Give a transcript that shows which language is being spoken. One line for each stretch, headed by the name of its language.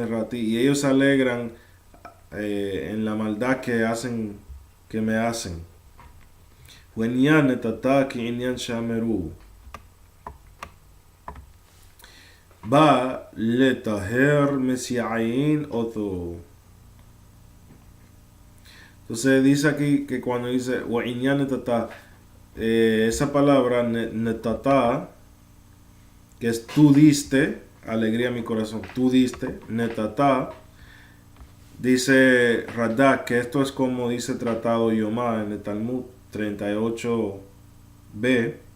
Spanish: Y ellos se alegran en la maldad que me hacen.
Hebrew: ועניין נתתה כעניין שאמרו בא לטהר מסיעין אותו.
Spanish: Entonces dice aquí que cuando dice
Hebrew: ועניין נתתה,
Spanish: esa palabra netata, que es tú diste alegría a mi corazón, tú diste netata, dice Radak que esto es como dice tratado Yomá en el Talmud 38b,